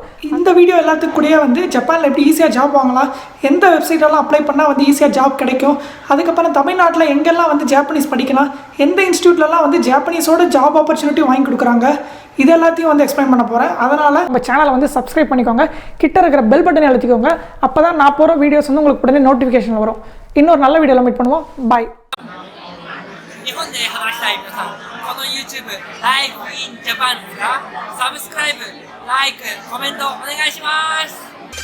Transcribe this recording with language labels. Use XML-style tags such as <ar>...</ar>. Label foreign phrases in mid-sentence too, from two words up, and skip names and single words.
<ta>இந்த வீடியோ எல்லாத்துக்கு கூடயே வந்து ஜப்பானில் எப்படி ஈஸியாக ஜாப் வாங்கலாம், எந்த வெப்சைட்டெல்லாம் அப்ளை பண்ணால் வந்து ஈஸியாக ஜாப் கிடைக்கும், அதுக்கப்புறம் தமிழ்நாட்டில் எங்கெல்லாம் வந்து ஜாப்பனீஸ் படிக்கலாம், எந்த இன்ஸ்டியூட்லலாம் வந்து ஜாப்பனீஸோட</ta> <en>job opportunity</en> <ta>வாங்கி கொடுக்குறாங்க, இது எல்லாத்தையும் வந்து எக்ஸ்பிளைன் பண்ண போகிறேன். அதனால் நம்ம சேனலை வந்து சப்ஸ்கிரைப் பண்ணிக்கோங்க, கிட்ட இருக்கிற</ta> <en>bell button</en> <ta>அழுத்திக்கோங்க. அப்போ தான் நான் போகிற வீடியோஸ் வந்து உங்களுக்கு உடனே நோட்டிஃபிகேஷன் வரும். இன்னொரு நல்ல வீடியோவில் மீட் பண்ணுவோம். பாய்.</ta> <ja>日本で働きたい皆さん、この YouTube</ja> <en>Live in Japan</en> <ja>ですが、</ja> <en>subscribe, like, comment</en> <ja>お願いします。</ja>